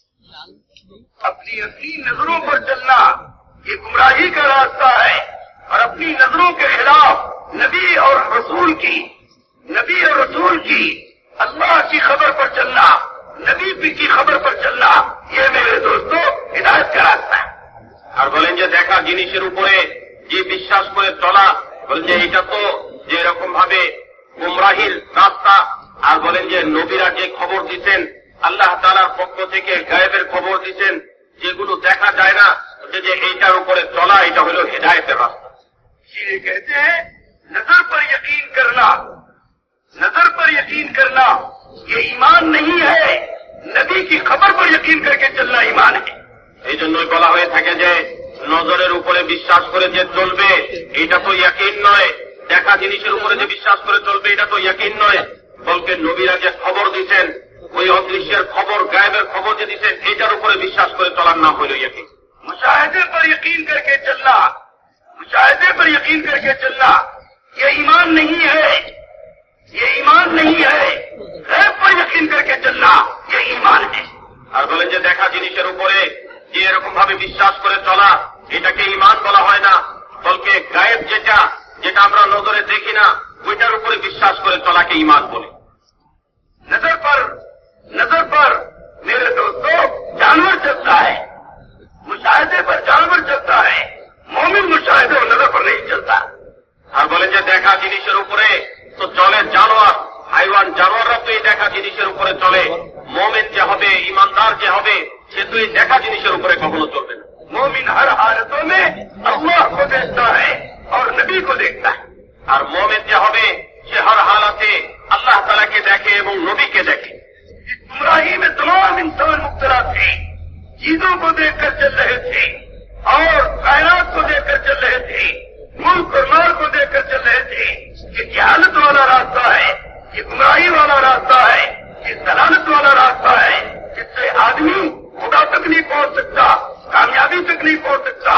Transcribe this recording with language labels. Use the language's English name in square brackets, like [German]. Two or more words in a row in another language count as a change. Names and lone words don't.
[Urdu] اپنی اپنی نظروں پر چلنا یہ گمراہی کا راستہ ہے، اور اپنی نظروں کے خلاف نبی اور رسول کی اللہ کی خبر پر چلنا، نبی کی خبر پر چلنا، یہ میرے دوستو ہدایت کا راستہ ہے۔ [Bangla] আর বলেন যে দেখা জিনিসের উপরে যে বিশ্বাস করে চলা, বলেন যে এটা তো যে এরকম ভাবে গুমরাহির রাস্তা। আর বলেন যে নবীরা যে খবর দিচ্ছেন আল্লাহ তাআলার পক্ষ থেকে, গায়েবের খবর দিচ্ছেন যেগুলো দেখা যায় না, যে এইটার উপরে চলা এটা হলো হেদায়েতের রাস্তা। [Urdu] یہ کہتے ہیں نظر پر یقین کرنا یہ ایمان نہیں ہے، نبی کی خبر پر یقین کر کے چلنا ایمان ہے۔ [Bangla] এই জন্যই বলা হয়ে থাকে যে নজরের উপরে বিশ্বাস করে যে চলবে এটা তো ইয়াকিন নয়, দেখা জিনিসের উপরে যে বিশ্বাস করে চলবে এটা তো ইয়াকিন নয়, বলকে নবীরা যে খবর দিচ্ছেন ওই অদৃশ্যের খবর, গায়েবের খবর যে দিচ্ছেন এটার উপরে বিশ্বাস করে চলার নাম হইল ইয়াকিন। [Urdu] مشاہدے پر یقین کر کے چلنا یہ ایمان نہیں ہے، غیب پر یقین کر کے چلنا یہ ایمان ہے۔ [Bangla] আর বলেন যে দেখা জিনিসের উপরে যে এরকম ভাবে বিশ্বাস করে চলা এটাকে ঈমান বলা হয় না, বলকে গায়েব যেটা আমরা নজরে দেখি না ওইটার উপরে বিশ্বাস করে চলাকে ঈমান বলে। [Urdu] نظر پر میرے دوستو جانور چلتا ہے، مشاہدے پر جانور چلتا ہے، مومن مشاہدے اور نظر پر نہیں چلتا۔ [Bangla] আর বলেন যে দেখা জিনিসের উপরে তো চলে জানোয়ার, হাইওয়ান, জানোয়াররা তো এই দেখা জিনিসের উপরে চলে, মোমেন যে হবে, ইমানদার যে হবে সে তো এই দেখা জিনিসের উপরে কখনো চলবে না। [Urdu] مومن ہر حالتوں میں اللہ کو دیکھتا ہے اور نبی کو دیکھتا ہے، [Bangla] আর মোমেন যে হবে সে [Urdu] ہر حالات [Bangla] আল্লাহ তাআলাকে দেখে এবং নবীকে দেখে। [Urdu] اس گمراہی میں تمام انسان مبتلا تھے، چیزوں کو دیکھ کر چل رہے تھے اور کائنات کو دیکھ کر چل رہے تھے، ملک اور مال کو دیکھ کر چل رہے تھے۔ یہ جہالت والا راستہ ہے، یہ گمراہی والا راستہ ہے، یہ ضلالت والا راستہ ہے، جس سے آدمی خدا تک نہیں پہنچ سکتا، کامیابی تک نہیں پہنچ سکتا۔